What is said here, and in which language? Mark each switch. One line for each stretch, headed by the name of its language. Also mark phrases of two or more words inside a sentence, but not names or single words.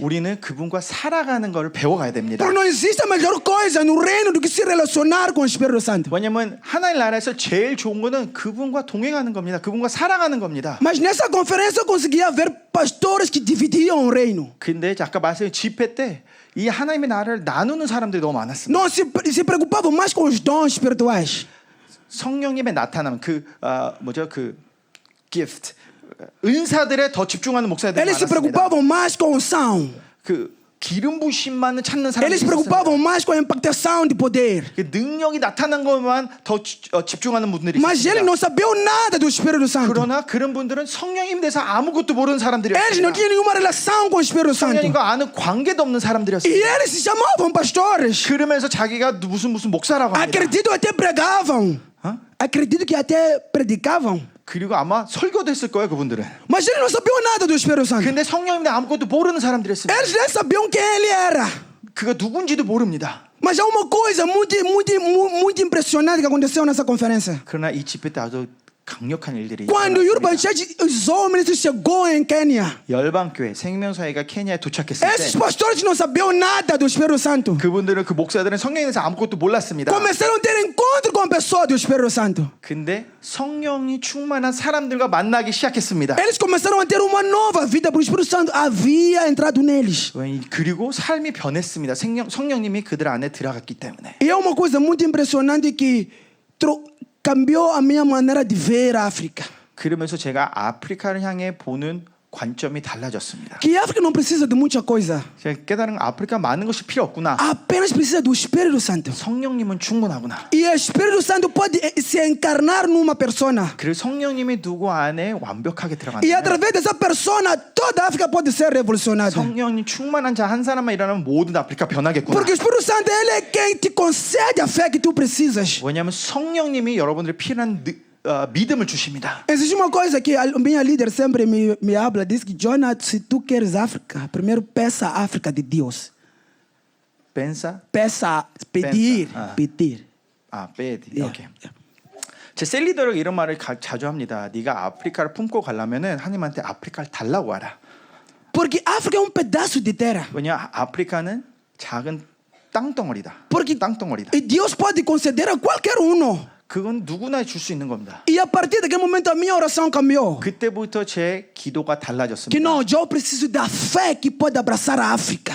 Korean: 우리는 그분과 살아가는 것을 배워가야 됩니다.
Portuguese: Porque não existe a melhor coisa no reino do que se relacionar com o Espírito Santo.
Korean: 왜냐면 하나님 나라에서 제일 좋은 거는 그분과 동행하는 겁니다. 그분과 살아가는 겁니다.
Portuguese: Mas nessa conferência eu conseguia ver pastores que dividiam o reino.
Korean: 근데 아까 말씀드린 집회 때 이 하나님의 나라를 나누는 사람들이 너무 많았습니다.
Portuguese: Não se preocupavam mais com os dons espirituais.
Korean: 성령님의 나타남 그 gift 은사들에 더 집중하는 목사들이
Portuguese: Eles se
Korean: 많았습니다.
Portuguese: preocupavam mais com unção.
Korean: 그 기름 부심만 찾는 사람들이
Portuguese: Eles se preocupavam
Korean: 있었습니다.
Portuguese: mais com a impactação de poder.
Korean: 그 능력이 나타난 것만 더 집중하는 분들이
Portuguese: Mas ele
Korean: 있습니다.
Portuguese: não sabia nada do Espírito Santo.
Korean: 그러나 그런 분들은 성령님에 대해서 아무것도 모르는
Portuguese: Eles não
Korean: 사람들이었습니다.
Portuguese: tinham nenhuma relação com o Espírito Santo.
Korean: 성령님과 아는 관계도 없는
Portuguese: E
Korean: 사람들이었습니다.
Portuguese: eles se chamavam pastores.
Korean: 그러면서 자기가 무슨 목사라고 합니다.
Portuguese: Acredito até pregavam.
Korean: 어?
Portuguese: Acredito que até predicavam.
Korean: 그리고 아마 설교도 했을 거예요, 그분들은.
Portuguese: Mas eles não sabiam nada do Espírito Santo.
Korean: 근데 성령님에 아무것도 모르는 사람들이었습니다.
Portuguese: Eles nem sabiam quem ele era.
Korean: 그가 누군지도 모릅니다.
Portuguese: Mas há uma coisa muito impressionante que aconteceu nessa conferência.
Korean: 그러나 이 집회 때 아주 강력한 일들이
Portuguese: Quando o Urban
Korean: 일어났습니다.
Portuguese: Church, os homens chegou em Quênia.
Korean: 열방교회 생명사회가 케냐에 도착했을
Portuguese: Esses
Korean: 때
Portuguese: pastores não sabiam nada do Espírito Santo.
Korean: 그분들은 그 목사들은 성령에 대해서 아무것도 몰랐습니다.
Portuguese: Começaram a ter encontro com a pessoa do Espírito Santo.
Korean: 근데 성령이 충만한 사람들과 만나기 시작했습니다.
Portuguese: Eles começaram a ter uma nova vida, porque o Espírito Santo havia entrado neles.
Korean: 그리고 삶이 변했습니다. 성령님이 그들 안에 들어갔기 때문에.
Portuguese: E é uma coisa muito impressionante que cambiou a minha maneira de ver a África.
Korean: 그러면서 제가 아프리카를 향해 보는 관점이 달라졌습니다.
Portuguese: Que a África não precisa de muita coisa.
Korean: 제가 깨달은 아프리카 많은 것이 필요 없구나.
Portuguese: Apenas precisa do Espírito Santo.
Korean: 성령님은 충분하구나.
Portuguese: E o Espírito Santo pode se encarnar numa persona.
Korean: 그리고 성령님이 누구 안에 완벽하게
Portuguese: E
Korean: 들어간다면
Portuguese: através dessa persona, toda a África pode ser revolucionada.
Korean: 성령님 충만한 자 한 사람만 일어나면 모든 아프리카 변하겠구나.
Portuguese: Porque o Espírito Santo, ele é quem te concede a fé que tu precisas.
Korean: 왜냐하면 성령님이 여러분들이 필요한 믿음을 주십니다.
Portuguese: Existe uma coisa que a minha líder sempre me habla, diz que Jonathan, se tu queres África, primeiro peça a África de Deus.
Korean: 벤사?
Portuguese: Peça, pedir, Pensa, pedir.
Korean: 베디.
English: Yeah.
Korean: 오케이. 제 셀리더가 이런 말을 자주 합니다. 네가 아프리카를 품고 가려면은 하나님한테 아프리카를 달라고 하라.
Portuguese: Porque África é um pedaço de terra.
Korean: 왜냐 아프리카는 작은 땅덩어리다.
Portuguese: Porque
Korean: 땅덩어리다.
Portuguese: e Deus pode conceder a qualquer uno.
Korean: 그건 누구나 줄 수 있는 겁니다.
Portuguese: E a partir daquele momento a minha oração cambiou.
Korean: 그때부터 제 기도가
Portuguese: Que
Korean: 달라졌습니다.
Portuguese: não, eu preciso da fé que pode abraçar a África.